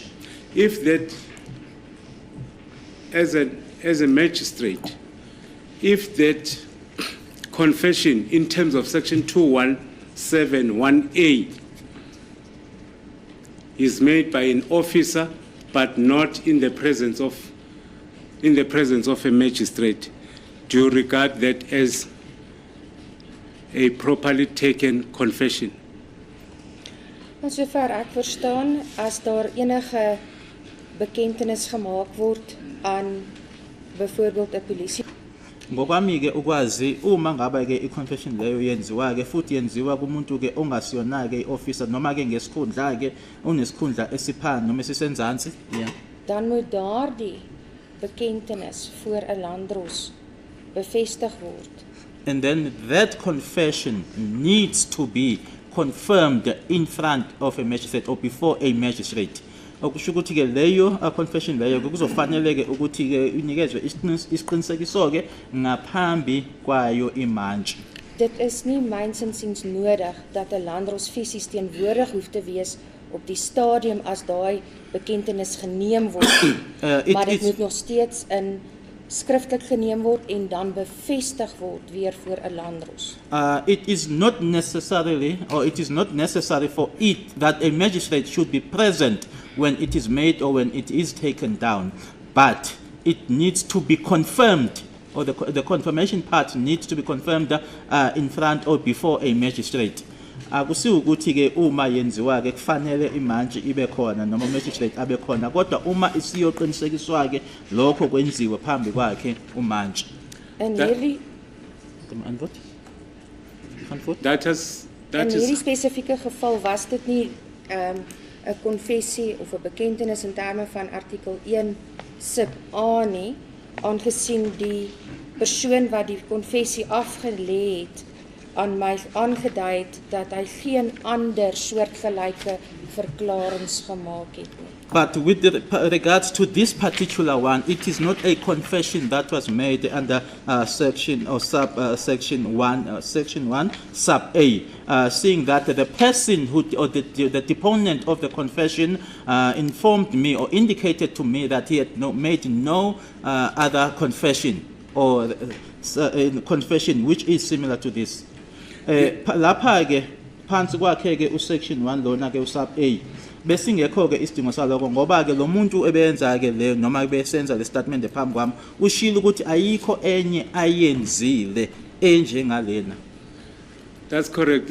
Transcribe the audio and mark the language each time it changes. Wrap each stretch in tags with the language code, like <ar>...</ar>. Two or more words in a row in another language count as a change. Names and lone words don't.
<en>If that as a magistrate, if that confession in terms of section 2171A is made by an officer but not in the presence of a magistrate, do you regard that as a properly taken confession?</en> <af>Maar sover ek verstaan, as daar enige bekentenis gemaak word aan byvoorbeeld 'n polisie</af> <zu>Ngokwami ke ukwazi uma ngaba ke i-confession leyo yenziwa ke futhi yenziwa kumuntu ke ongasiyona ke i-officer noma ke ngesikhundla ke unesikhundla esiphansi noma esisenzansi, yeah.</zu> <af>dan moet daardie bekentenis voor 'n landdros bevestig word.</af> <en>And then that confession needs to be confirmed in front of a magistrate or before a magistrate.</en> <zu>Okusho ukuthi ke leyo confession leyo kuzofanele ke ukuthi ke unikezwe isiqinisekiso ke ngaphambi kwayo imantshi.</zu> <af>Dit is nie myns insiens nodig dat 'n landdros fisies teenwoordig hoef te wees op die stadium as daai bekentenis geneem word. Maar dit moet nog steeds in skriftelik geneem word en dan bevestig word weer voor 'n landdros.</af> <en>It is not necessary for it that a magistrate should be present when it is made or when it is taken down, but it needs to be confirmed, or the confirmation part needs to be confirmed in front or before a magistrate.</en> <zu>Akusi ukuthi ke uma yenziwa ke kufanele imantshi ibe khona noma magistrate abe khona, kodwa uma isiyoqinisekiswa ke lokho kwenziwe phambi kwakhe umantshi.</zu> <af>En hierdie in hierdie spesifieke geval was dit nie 'n konfessie of 'n bekentenis in terme van artikel 1 sub A nie, aangesien die persoon wat die konfessie afgelê het aan my aangedui het dat hy geen ander soortgelyke verklaringe gemaak het nie.</af> <en>But with regards to this particular one, it is not a confession that was made under section or section 1 sub A, seeing that the person or the deponent of the confession informed me or indicated to me that he had made no other confession or confession which is similar to this.</en> <zu>Lapha ke phansi kwakhe ke usection 1 lona ke usub A bese ingekho ke isidingo saloko ngoba ke lo muntu ebenza ke le noma besenza le statement ephambi kwami ushilo ukuthi ayikho enye ayenzile enjengalena.</zu> <en>That's correct.</en>